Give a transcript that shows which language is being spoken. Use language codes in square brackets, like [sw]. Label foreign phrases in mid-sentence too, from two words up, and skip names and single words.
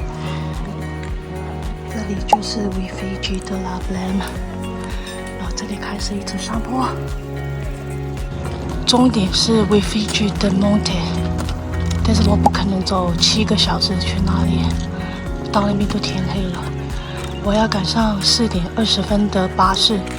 [zh] 这里就是 Uffizi de la Blam， 然后这里开始一直上坡，终点是 Uffizi de Monte，但是我不可能走7个小时去那里，到那边都天黑了，我要赶上4点20分的巴士。